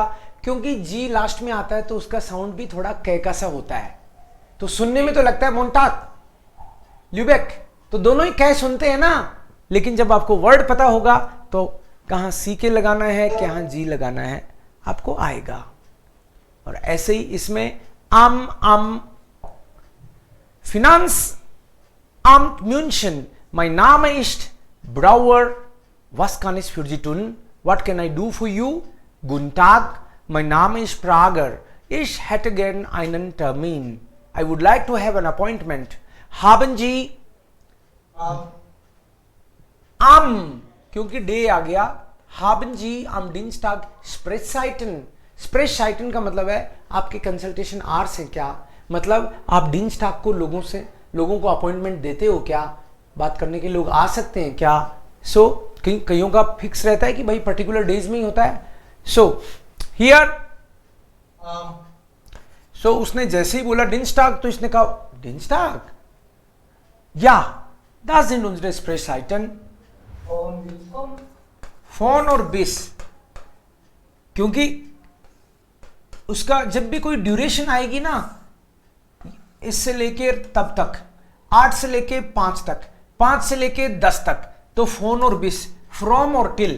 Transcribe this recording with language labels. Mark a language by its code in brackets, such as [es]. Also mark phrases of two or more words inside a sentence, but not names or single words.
[hi] क्योंकि जी लास्ट में आता है तो उसका साउंड भी थोड़ा कै का सा होता है, तो सुनने में तो लगता है मोन्टाग ल्यूबेक, तो दोनों ही कै सुनते हैं ना, लेकिन जब आपको वर्ड पता होगा तो कहां सी के लगाना है, कहां जी लगाना है, आपको आएगा। और ऐसे ही इसमें आम [de] Finanzamt München, mein Name ist Brauer, was kann ich für Sie tun? [en] What can I do for you? [de] Guten Tag, mein Name ist Prager, ich hätte gern einen Termin, [en] I would like to have an appointment, [de] haben Sie am, [hi] क्योंकि डे आ गया, [de] haben Sie am Dienstag Sprechzeiten, [hi] स्प्रेचशाइटन का मतलब है आपके [en] consultation hours [hi] हैं क्या, मतलब आप dienstag को लोगों को अपॉइंटमेंट देते हो क्या, बात करने के लोग आ सकते हैं क्या। सो कईयों का फिक्स रहता है कि भाई [en] particular days [hi] में ही होता है। [en] so here so [hi] उसने जैसे ही बोला dienstag तो इसने कहा dienstag [de] ja das sind unsere Sprechzeiten [hi] फोन और बिस, क्योंकि उसका जब भी कोई ड्यूरेशन आएगी ना, इससे लेके तब तक 8 से लेके 5 तक, 5 से लेके 10 तक, तो फोन और बिस, फ्रॉम और टिल।